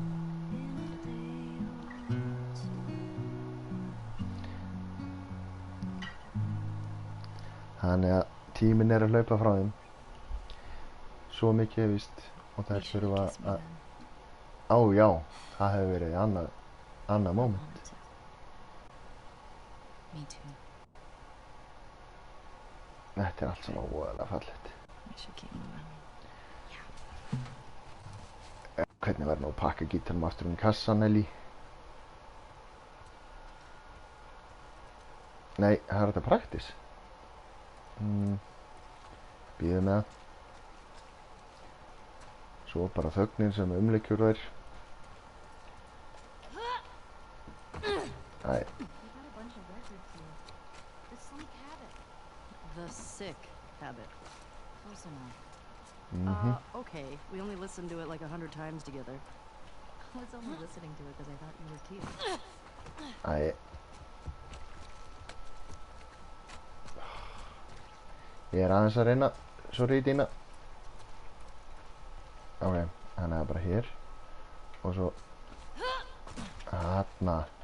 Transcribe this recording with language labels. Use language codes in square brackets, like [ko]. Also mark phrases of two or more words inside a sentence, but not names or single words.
[is] Þannig að tíminn er að hlaupa frá þeim. Svo mikið víst og þær þurfa að... Á, já, það hefur verið annað moment. [en] Me too. [is] Þetta er allt svona óaðlega fallegt. [en] We should keep moving. [is] Hvernig verður nú að pakka gítarnum aftur í kassan, Ellie? Nei, það er þetta praktis. Bíðum með það. Svo bara þögnin sem umlykjur þær. Æ. [en] The Sick Habit. Close enough. Okay. We only listened to it like 100 times together. I was only listening to it because I thought you were cute. [is] Æ. Ég er aðeins að reyna, sorry Dína. Ok, þannig að bara hér. Og svo... Þarna.